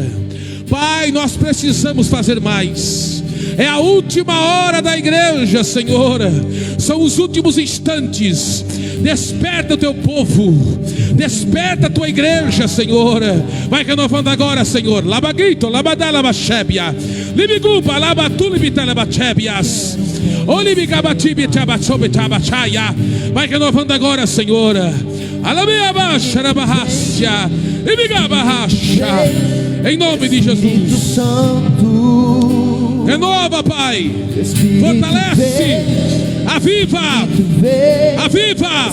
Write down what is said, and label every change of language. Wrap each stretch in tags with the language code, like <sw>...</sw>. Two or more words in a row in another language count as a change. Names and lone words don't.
<pt>Pai, nós precisamos fazer mais. É a última hora da igreja, Senhor. São os últimos instantes. Desperta o teu povo. Desperta a tua igreja, Senhor. Vai renovando agora, Senhor. Labaguito, labadala bachébia. Libigupa, labatulibita labachebias. Olibigabatibi tabatsobe tabachaya. Vai renovando agora, Senhor. Alabia baixa, rabarracia. Libigabarracha. Em nome de Jesus. Renova, Pai. Fortalece. Aviva. Aviva.</pt>